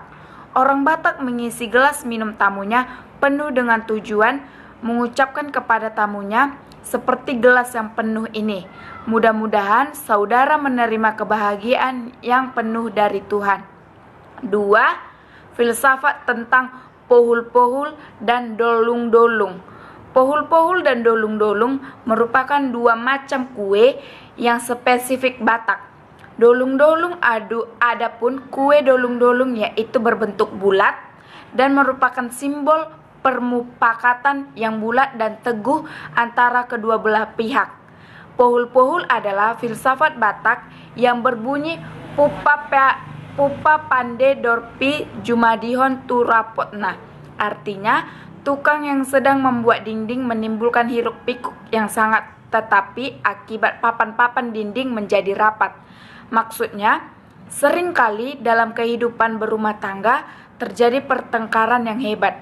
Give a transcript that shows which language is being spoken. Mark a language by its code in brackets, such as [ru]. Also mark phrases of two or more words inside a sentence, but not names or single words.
[id] Orang Batak mengisi gelas minum tamunya penuh dengan tujuan mengucapkan kepada tamunya, seperti gelas yang penuh ini, mudah-mudahan saudara menerima kebahagiaan yang penuh dari Tuhan. 2. Filsafat tentang pohul-pohul dan dolung-dolung. Pohul-pohul dan dolung-dolung merupakan dua macam kue yang spesifik Batak. Dolung-dolung adapun kue dolung-dolung yaitu berbentuk bulat dan merupakan simbol permupakatan yang bulat dan teguh antara kedua belah pihak. Pohul-pohul adalah filsafat Batak yang berbunyi [bbc] pupa pande dorpi jumadihon turapotna. [id] Artinya, tukang yang sedang membuat dinding menimbulkan hiruk pikuk yang sangat, tetapi akibat papan-papan dinding menjadi rapat. Maksudnya, seringkali dalam kehidupan berumah tangga terjadi pertengkaran yang hebat.